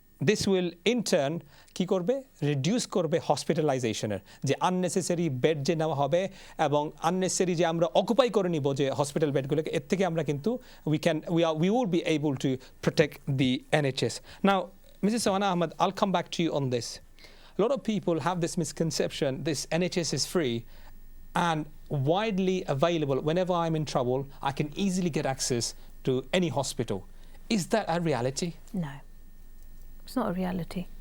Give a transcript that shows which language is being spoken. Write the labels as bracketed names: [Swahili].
[English] This will in turn [Bangla] কি করবে? Reduce করবে হসপিটালাইজেশনের যে আননেসেসারি বেড যে নেওয়া হবে এবং আননেসেসারি যে আমরা অকুপাই করে নিব যে হসপিটাল বেডগুলোকে, এর থেকে আমরা কিন্তু [English] we will be able to protect the NHS. Now, Mrs. Suhana Ahmed, I'll come back to you on this. A lot of people have this misconception this NHS is free and widely available. Whenever I'm in trouble, I can easily get access to any hospital. Is that a reality? No, it's not a reality.